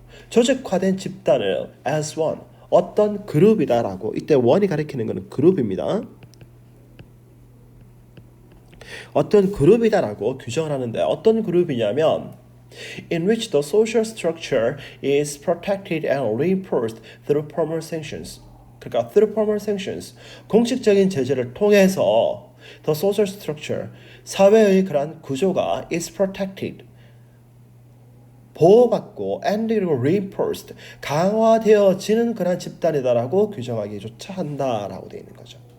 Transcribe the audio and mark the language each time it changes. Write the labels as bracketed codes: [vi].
[ko] 조직화된 집단을 [en] as one. [ko] 어떤 그룹이다라고. 이때 one이 가리키는 것은 그룹입니다. 어떤 그룹이다라고 규정을 하는데 어떤 그룹이냐면 [en] in which the social structure is protected and reinforced through formal sanctions. [ko] 그러니까 through formal sanctions, 공식적인 제재를 통해서 the social structure, 사회의 그러한 구조가 is protected, 보호받고 and 그리고 reinforced, 강화되어지는 그런 집단이다라고 규정하기조차 한다라고 되어 있는 거죠.